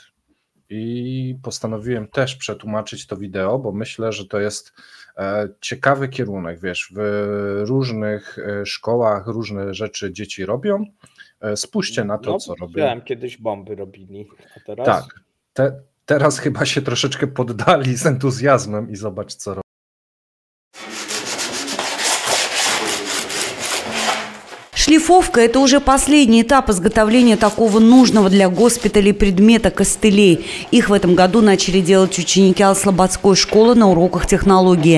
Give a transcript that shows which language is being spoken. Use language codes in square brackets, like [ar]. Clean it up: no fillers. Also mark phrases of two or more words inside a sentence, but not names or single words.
[pl] I postanowiłem też przetłumaczyć to wideo, bo myślę, że to jest ciekawy kierunek. Wiesz, w różnych szkołach różne rzeczy dzieci robią. Spójrzcie na to, co robią. Widziałem, kiedyś bomby robili, a teraz... Tak, teraz chyba się troszeczkę poddali z entuzjazmem i zobacz, co robią. [ru] Шлифовка – это уже последний этап изготовления такого нужного для госпиталей предмета костылей. Их в этом году начали делать ученики Алслободской школы на уроках технологии.